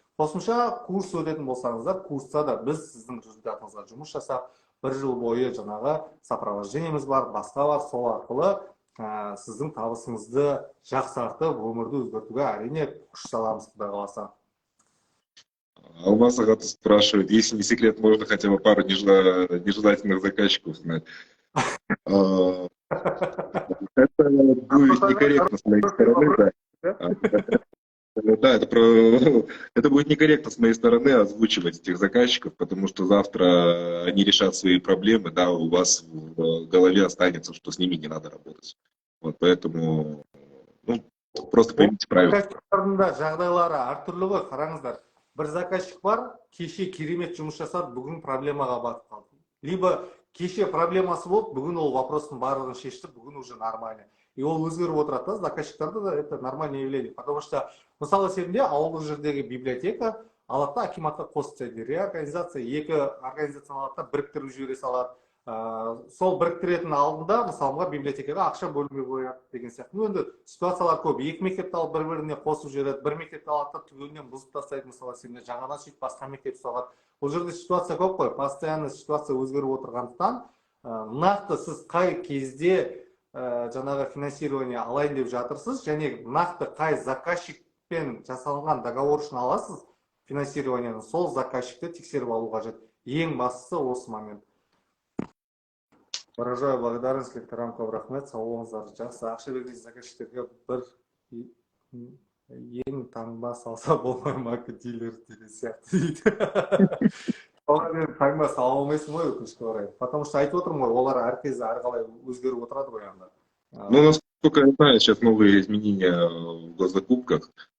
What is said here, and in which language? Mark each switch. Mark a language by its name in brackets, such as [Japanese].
[Kazakh] Қосымша курс өтетін болсаңыздар, курста да біз сіздің результатыңызға жұмыс жасап, бір жыл бойы жаңағы сопровождениеміз бар, басқа бар, сол арқылы сіздің табысыңызды жақсартып, өмірді өзгертуге әрине күш саламыз, құдай қаласа. [Russian] Алмаз Агат спрашивает, если не секрет, можно хотя бы пару нежелательных заказчиков знать. Это будет некорректно с моей стороны, да, это будет некорректно с моей стороны озвучивать этих заказчиков, потому что завтра они решат свои проблемы, да, у вас в голове останется, что с ними не надо работать. Вот поэтому, ну, просто поймите правильно. [Kazakh] Жағдайлары әртүрлі ғой, қараңыздар. Бір заказчик бар, кеше керемет жұмыс жасады, бүгін проблемаға батып қалды. [Russian] Либо [Kazakh] кеше проблемасы болды, бүгін ол вопростың барлығын шешті, бүгін [Russian] уже нормально. И [Kazakh] ол өзгеріп отырады, да, заказчиктарды да [Russian] это нормальное явление. Потому что, [Kazakh] мысалы себебінде ауылдық жердегі библиотека алады, акиматқа қосып тастайды. Реорганизация, екі организацияны алады, біріктіріп жібере салады. Сол біріктіретін алдында, мысалға, библиотекаға ақша бөлінбей қояды деген сияқты. Ну, енді ситуациялар көп. Екі мектепті алып бір-біріне қосып жібереді, бір мектепті алады, түгелінен бұзып тастайды, мысалы себебінде жаңадан сөйтіп басқа мектеп соғады. Бұл жерде ситуация көп қой. Постоянно ситуация өзгеріп отырғандықтан, нақты сіз қай кезде жаңағы финансирование алайын деп жатырсыз, және нақты қай заказчикпен жасалынған договор үшін аласыз финансированияны, сол заказчикті тексеріп алу қажет. Ең бастысы осы момент. [Russian] Выражаю благодарность лекторам [Kazakh] көп рахмет, сау болыңыздар. Жақсы, ақша берген заказчиктерге бір ең таңба салса болмай ма дилер деген сияқты дейді. Олар таңба сала алмайсың ғой, өкінішке орай. [Russian] Потому что [Kazakh] айтып отырмын ғой, олар әркез әрқалай өзгеріп отырады ғой анда. [Russian] Ну, насколько я знаю, сейчас новые изменения в госзакупках.